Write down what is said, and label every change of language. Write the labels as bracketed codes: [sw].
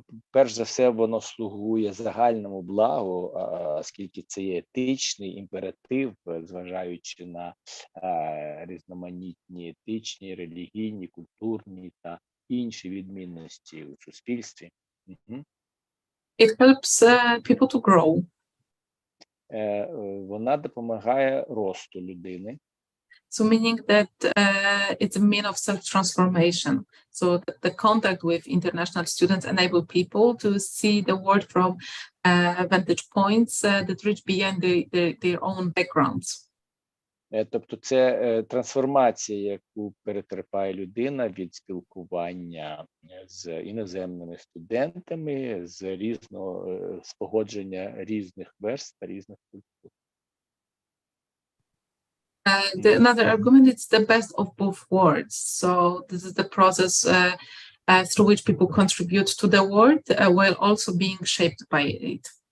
[uk] Перш за все, воно слугує загальному благу, оскільки це є етичний імператив, зважаючи на різноманітні етичні, релігійні, культурні та інші відмінності у суспільстві. [en] It helps people to grow. [uk] Вона допомагає росту людини. [en] So meaning that it's a mean of self-transformation. So the contact with international students enable people to see the world from vantage points that reach beyond their own backgrounds. [uk] Тобто це трансформація, яку перетерпає людина від спілкування з іноземними студентами, з погодження різних верств та різних культур. [en] Another argument is the best of both worlds. So this is the process through which people contribute to the world while also being shaped by it.